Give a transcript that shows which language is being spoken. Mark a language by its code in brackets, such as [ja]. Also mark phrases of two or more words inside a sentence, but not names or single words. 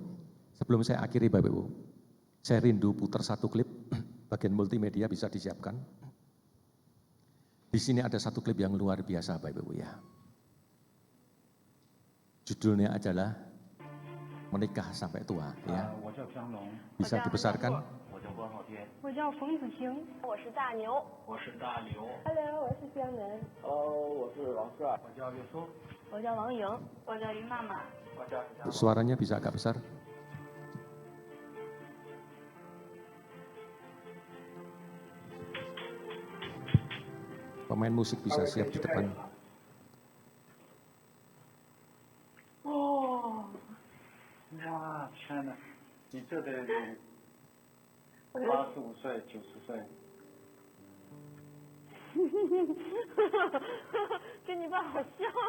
[id] Sebelum saya akhiri Bapak Ibu, saya rindu putar satu klip, bagian multimedia bisa disiapkan. Di sini ada satu klip yang luar biasa Bapak Ibu ya. Judulnya adalah Menikah Sampai Tua ya. Bisa dibesarkan. [zh] 我叫冯子晴，我是大牛，我是大刘 ，Hello， 我是香楠，Hello， 我是王帅，我叫岳松，我叫王莹，我叫于妈妈，我叫 [id] Suaranya bisa agak besar. Pemain musik bisa siap di depan. [zh] Oh，哇，天哪，你这得85岁、90岁。跟你爸好像。